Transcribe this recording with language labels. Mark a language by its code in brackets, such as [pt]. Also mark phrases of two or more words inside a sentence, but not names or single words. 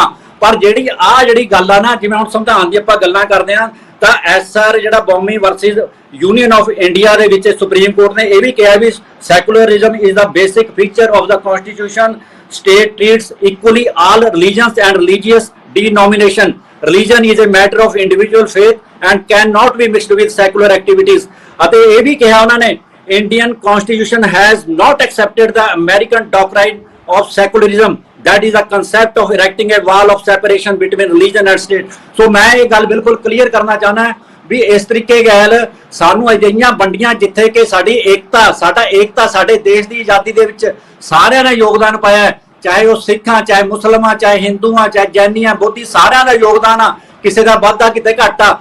[pa] ਪਰ ਜਿਹੜੀ ਗੱਲ ਆ ਨਾ, ਜਿਵੇਂ ਹੁਣ ਸੰਵਿਧਾਨ ਦੀ ਆਪਾਂ ਗੱਲਾਂ ਕਰਦੇ ਆ, ਤਾਂ SR ਜਿਹੜਾ ਬੌਮੀ ਵਰਸਸ ਯੂਨੀਅਨ ਆਫ ਇੰਡੀਆ ਦੇ ਵਿੱਚ ਸੁਪਰੀਮ ਕੋਰਟ ਨੇ ਇਹ ਵੀ ਕਿਹਾ ਵੀ [en] secularism is the basic feature of the constitution, state treats equally all religions and religious denomination. Religion is a matter of individual faith and cannot be mixed with secular activities. [pa] ਅਤੇ ਇਹ ਵੀ ਕਿਹਾ ਉਹਨਾਂ ਨੇ, [en] Indian constitution has not accepted the American doctrine of secularism, that is the concept of erecting a wall of separation between religion and state. [pa] So ਮੈਂ ਇਹ ਗੱਲ ਬਿਲਕੁਲ ਕਲੀਅਰ ਕਰਨਾ ਚਾਹੁੰਦਾ ਵੀ ਇਸ ਤਰੀਕੇ ਗੱਲ ਸਾਨੂੰ ਅਜਿਹੀਆਂ ਵੰਡੀਆਂ ਜਿੱਥੇ ਕਿ ਸਾਡਾ ਏਕਤਾ ਸਾਡੇ ਦੇਸ਼ ਦੀ ਆਜ਼ਾਦੀ ਦੇ ਵਿੱਚ ਸਾਰਿਆਂ ਨੇ ਯੋਗਦਾਨ ਪਾਇਆ ਹੈ, ਚਾਹੇ ਉਹ ਸਿੱਖਾਂ, ਚਾਹੇ ਮੁਸਲਮਾਨ, ਚਾਹੇ ਹਿੰਦੂਆਂ, ਚਾਹੇ ਜੈਨੀਆਂ, ਬੋਧੀ, ਸਾਰਿਆਂ ਦਾ ਯੋਗਦਾਨ ਆ। ਕਿਸੇ ਦਾ ਵਾਧਾ ਕਿਤੇ ਘੱਟ ਆ।